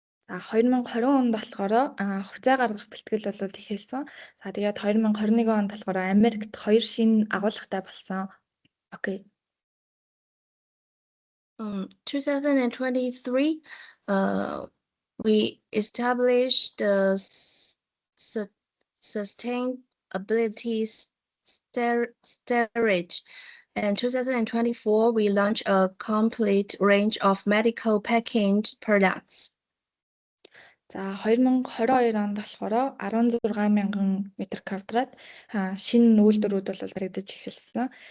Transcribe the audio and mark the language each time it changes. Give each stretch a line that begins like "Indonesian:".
Mongolian: 2020 онд болохоор хувьцаа гаргах бэлтгэл бол ихэлсэн. За тэгээд 2021 онд болохоор Америкт 2 шинэ агуулгатай болсон.
English: Okay. 2023, we established the sustainability storage. In 2024, we launched a complete range of medical packaged products.
Mongolian: За 2022 онд болохоор 16,000 м2 шинэ үйлдвэрүүд бол баригдаж эхэлсэн.